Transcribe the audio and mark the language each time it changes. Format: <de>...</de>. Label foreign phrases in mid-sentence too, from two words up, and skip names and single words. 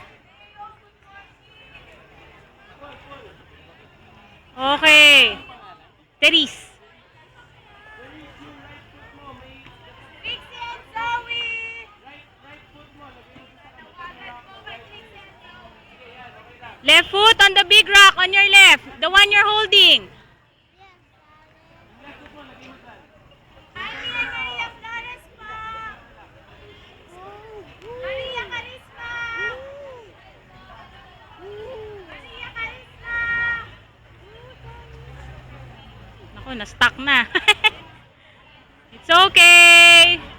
<en>Okay. Therese. Trixie and Zoe! Left foot on the big rock on your left. The one you're holding. Maria Flores po! Maria Carisma! Maria Carisma!</en> <tl>Naku, na-stuck na.</tl> <en>It's okay.</en>